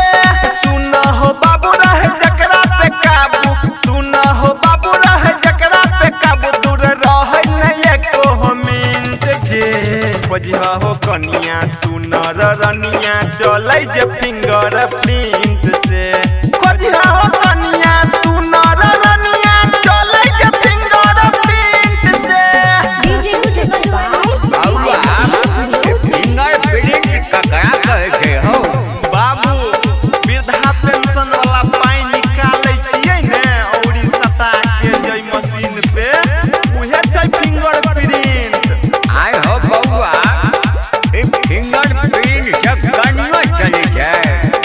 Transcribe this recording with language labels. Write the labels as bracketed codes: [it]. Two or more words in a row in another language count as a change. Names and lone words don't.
[mai] सुना हो बाबू रहे जकरा पे काबू, सुना हो बाबू रहे जकरा पे काबू, दूर रहे नहीं एको मिनट जे खोजिहो हो कनिया सुनर रनिया चलै जे [en] finger print [mai] से। खोजिहो हो कनिया सुनर रनिया चलै जे [en] finger print [mai] से। [en] finger print [mai] ककरा कहै छै हो? बाबू वृद्धा पेंशन वाला पाई निकालै छियै ने औरी सटा के जई मशीन पे, उहे छै [en] finger print. [mai] आय हो बउआ [en] finger print [mai] से कनियो चलै छै?